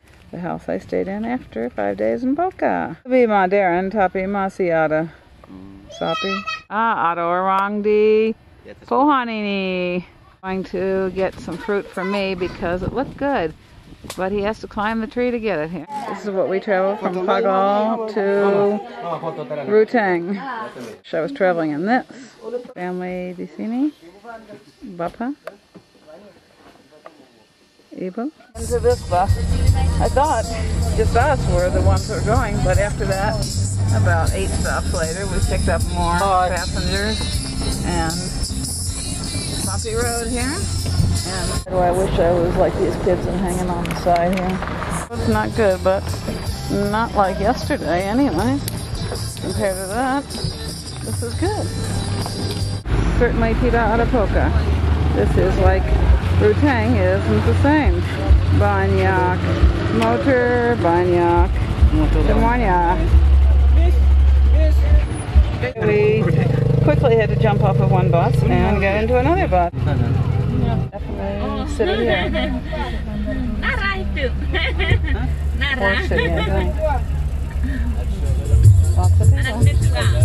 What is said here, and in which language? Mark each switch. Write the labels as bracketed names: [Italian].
[English] The house I stayed in after 5 days in Poka. [Indonesian] Lebih modern, tapi masih ada sapi. Ada orang di pohon ini. [English] Going to get some fruit for me because it looked good, but he has to climb the tree to get it here. This is what we traveled from Pagal to Ruteng. So I was traveling in this. [Indonesian] Family di sini. Bapa. Ibu. [English] Into this bus. I thought just us were the ones who were going, but after that, about 8 stops later, we picked up more passengers and bumpy road here. And I wish I was like these kids and hanging on the side here. It's not good, but not like yesterday anyway. Compared to that, this is good. Certainly [Indonesian] tidak ada Poka. [English] This is like Ruteng isn't the same. [Indonesian] Banyak motor, banyak semuanya. [English] We quickly had to jump off of one bus and get into another bus. Definitely sit here. [Indonesian] Nara itu. Nara. [English] Or sit here. Lots of people.